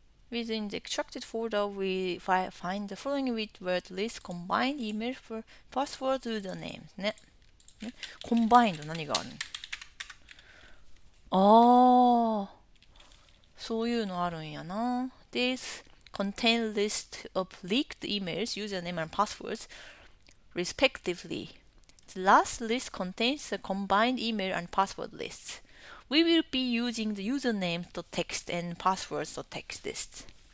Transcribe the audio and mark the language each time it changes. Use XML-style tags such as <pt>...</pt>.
<en>Within the extracted folder, we find the following word list: combined email for password usernames ね。</en> <ja>コンバインド何があるの？そういうのあるんやな。</ja> <en>These contain list of leaked emails, username and passwords, respectively. The last list contains the combined email and password lists. We will be using the usernames.txt and passwords.txt lists.</en>